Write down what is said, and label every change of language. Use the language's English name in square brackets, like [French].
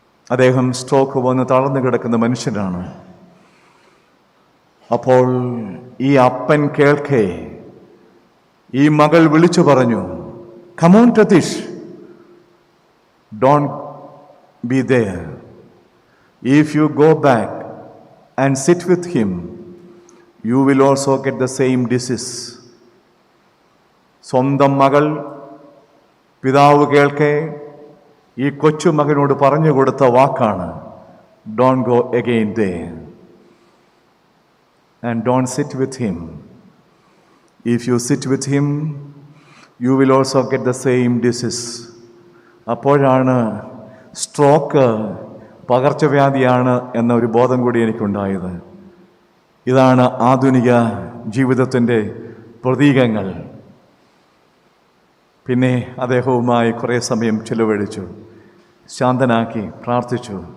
[Malayalam] അദ്ദേഹം സ്ട്രോക്ക് വന്ന് തളർന്നു കിടക്കുന്ന മനുഷ്യനാണ്. അപ്പോൾ ഈ അപ്പൻ കേൾക്കെ ഈ മകൾ വിളിച്ചു പറഞ്ഞു, [English] "Come on, Ratish, don't be there. If you go back and sit with him, you will also get the same disease." [Malayalam] സ്വന്തം മകൾ പിതാവ് കേൾക്കെ ഈ കൊച്ചു മകനോട് പറഞ്ഞു കൊടുത്ത വാക്കാണ്, [English] "Don't go again there and don't sit with him. If you sit with him, you will also get the same disease." [Malayalam] അപ്പോഴാണ് സ്ട്രോക്ക് പകർച്ചവ്യാധിയാണ് എന്ന ഒരു ബോധം കൂടി എനിക്കുണ്ടായത്. ഇതാണ് ആധുനിക ജീവിതത്തിൻ്റെ പ്രതീകങ്ങൾ. പിന്നെ അദ്ദേഹവുമായി കുറേ സമയം ചിലവഴിച്ചു, ശാന്തനാക്കി, പ്രാർത്ഥിച്ചു.